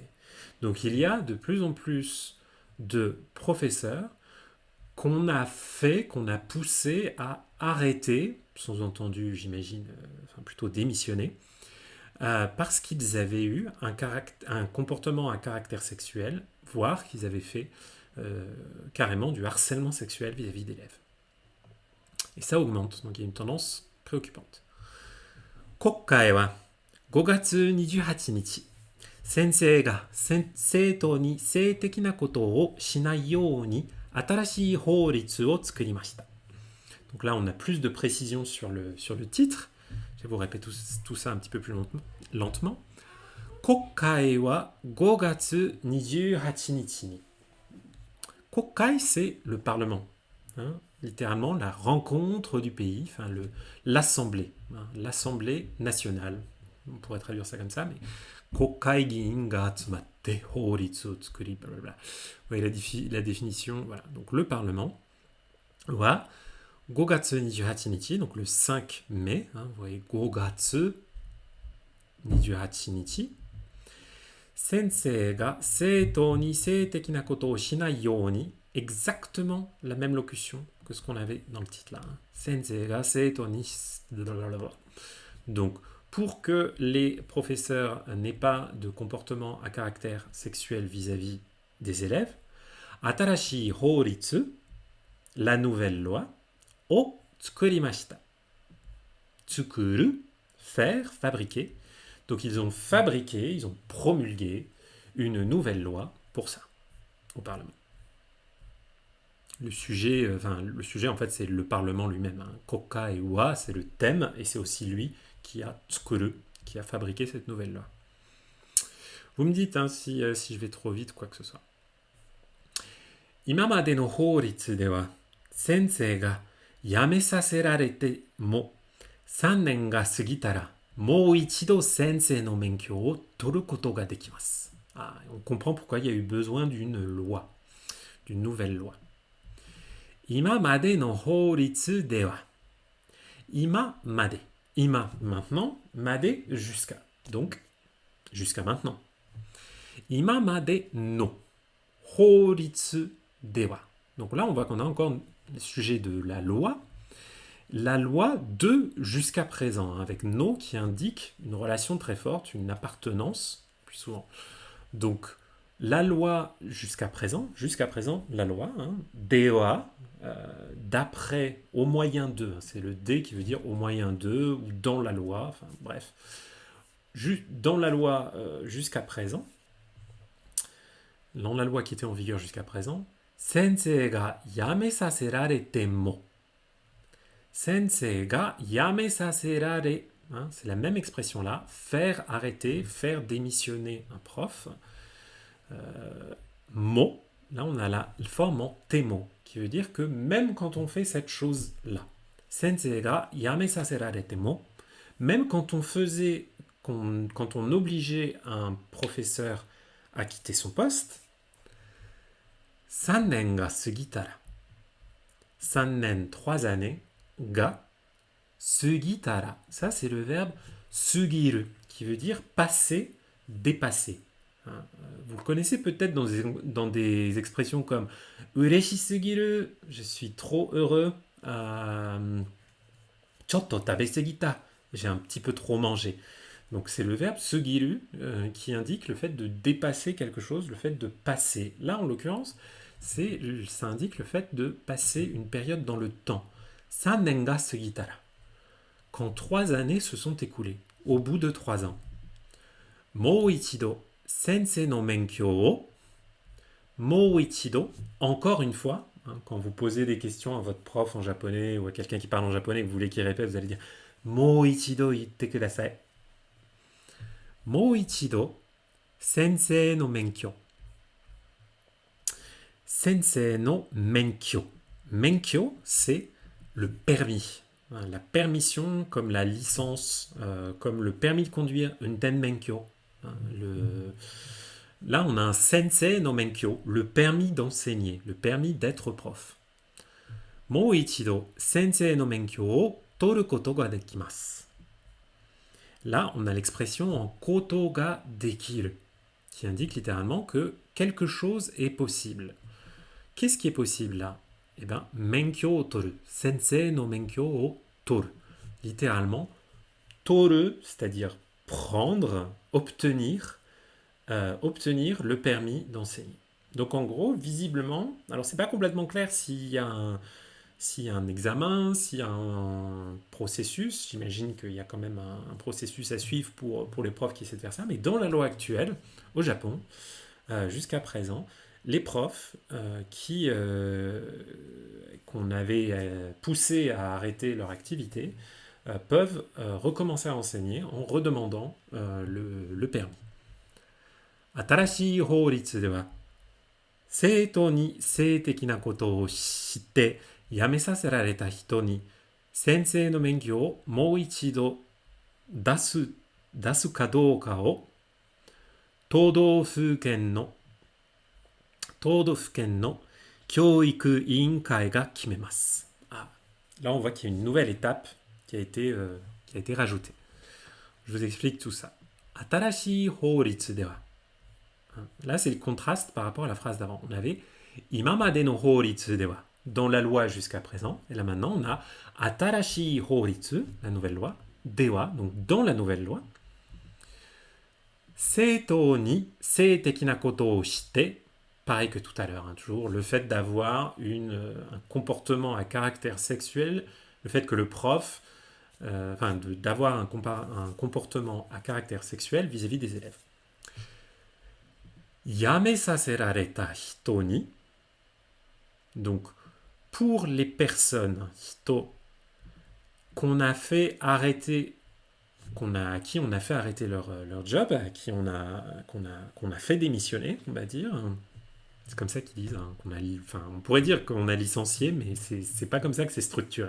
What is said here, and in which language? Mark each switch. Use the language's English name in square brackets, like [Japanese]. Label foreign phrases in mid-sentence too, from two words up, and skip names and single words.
[French] Donc il y a de plus en plus de professeurs qu'on a poussé à arrêter, sous-entendu, j'imagine, enfin plutôt démissionner, parce qu'ils avaient eu un comportement à caractère sexuel, voire qu'ils avaient fait carrément du harcèlement sexuel vis-à-vis d'élèves. Et ça augmente, donc il y a une tendance préoccupante. [Japanese] 国会は 5 月28日、先生が生徒に性的なことをしないように新しい法律を作りました。 [French] Donc là, on a plus de précision sur le titre. Je vais vous répéter tout ça un petit peu plus lentement. [Japanese] 国会は5月28日に。国会, [French] c'est le Parlement. Hein, littéralement, la rencontre du pays, enfin l'Assemblée. Hein, l'Assemblée nationale. On pourrait traduire ça comme ça, mais [Japanese] 国会議員が集まって法律を作り、 [French] blablabla. Vous voyez la définition, voilà. Donc le Parlement wa 5 月28日, donc le 5 mai, hein, vous voyez 5 月28日, [Japanese] 先生が生徒に性的なことをしないように, [French] exactement la même locution que ce qu'on avait dans le titre là. Hein. [Japanese] 先生が生徒に [French] donc pour que les professeurs n'aient pas de comportement à caractère sexuel vis-à-vis des élèves, [Japanese] 新しい法律, [French] la nouvelle loi, [Japanese] を作りました. 作る, [French] faire, fabriquer. Donc ils ont fabriqué, ils ont promulgué une nouvelle loi pour ça, au Parlement. Le sujet en fait, c'est le Parlement lui-même. Hein. [Japanese] 国会は, [French] c'est le thème, et c'est aussi lui qui a tsukuru, qui a fabriqué cette nouvelle loi. Vous me dites hein, si je vais trop vite, quoi que ce soit. [Japanese] 今までの法律では、先生が辞めさせられても、3年が過ぎたら、もう一度先生の免許を取ることができます。 [French] Ah, on comprend pourquoi il y a eu besoin d'une loi, d'une nouvelle loi. [Japanese] 今までの法律では、今まで。Ima, maintenant, made, jusqu'à. [French] Donc, jusqu'à maintenant. [Japanese] 今までの. 法律では. [French] Donc là, on voit qu'on a encore le sujet de la loi. La loi de jusqu'à présent, hein, avec no qui indique une relation très forte, une appartenance, plus souvent. Donc, la loi jusqu'à présent, la loi, hein, dewa, d'après, au moyen de, c'est le D qui veut dire au moyen de, ou dans la loi, enfin bref, dans la loi jusqu'à présent, dans la loi qui était en vigueur jusqu'à présent, [Japanese] 先生が辞めさせられても. 先生が辞めさせられ, [French] hein, c'est la même expression là, faire arrêter, faire démissionner un prof. Mo, là on a la forme en temo, qui veut dire que même quand on fait cette chose-là, [Japanese] 先生が辞めさせられても, [French] même quand on obligeait un professeur à quitter son poste, [Japanese] 3年が過ぎたら、3年 3 années, が過ぎたら, [French] ça c'est le verbe sugiru, qui veut dire passer, dépasser. Vous le connaissez peut-être dans des expressions comme [Japanese] 嬉しすぎる, [French] je suis trop heureux, [Japanese] ちょっと食べ過ぎた. [French] J'ai un petit peu trop mangé. Donc c'est le verbe sugiru qui indique le fait de dépasser quelque chose, le fait de passer. Là, en l'occurrence, ça indique le fait de passer une période dans le temps. [Japanese] 3年が過ぎたら. [French] Quand 3 années se sont écoulées, au bout de 3 ans. [Japanese] もう一度先生の免許を. もう一度, [French] encore une fois. Quand vous posez des questions à votre prof en japonais ou à quelqu'un qui parle en japonais et que vous voulez qu'il répète, vous allez dire [Japanese] もう一度言ってください. もう一度先生の免許. 先生の免許. Menkyo, [French] c'est le permis. La permission comme la licence, comme le permis de conduire, [Japanese] 運転免許. [French] Là, on a un [Japanese] 先生の免許, [French] le permis d'enseigner, le permis d'être prof. [Japanese] もう一度先生の免許を取ることができます. [French] Là, on a l'expression en [Japanese] ことができる, [French] qui indique littéralement que quelque chose est possible. Qu'est-ce qui est possible là? Eh bien, [Japanese] 免許を取る、先生の免許を取る. [French] Littéralement, toru, c'est-à-dire prendre, obtenir le permis d'enseigner. Donc en gros, visiblement, alors c'est pas complètement clair s'il y a un examen, s'il y a un processus, j'imagine qu'il y a quand même un processus à suivre pour les profs qui essaient de faire ça, mais dans la loi actuelle, au Japon, jusqu'à présent, les profs qu'on avait poussés à arrêter leur activité peuvent recommencer à enseigner en redemandant le permis. [Japanese] 新しい法律では、生徒に性的なことを知って辞めさせられた人に先生の免許をもう一度出すかどうかを都道府県の教育委員会が決めます。 [French] Là, on voit qu'il y a une nouvelle étape qui a été rajoutée. Je vous explique tout ça. [Japanese] 新しい法律では [French] Là, c'est le contraste par rapport à la phrase d'avant. On avait [Japanese] 今までの法律では, [French] dans la loi jusqu'à présent. Et là, maintenant, on a [Japanese] 新しい法律, [French] la nouvelle loi, dewa, donc dans la nouvelle loi. [Japanese] 生徒に性的なことをして, [French] pareil que tout à l'heure, toujours, le fait d'avoir un comportement à caractère sexuel, le fait que le prof, d'avoir un comportement à caractère sexuel vis-à-vis des élèves. [Japanese] 辞めさせられた人に. [French] Donc, pour les personnes, hito, qu'on a fait arrêter, à qui on a fait arrêter leur job, à qui qu'on a fait démissionner, on va dire. C'est comme ça qu'ils disent. On pourrait dire qu'on a licencié, mais c'est pas comme ça que c'est structuré.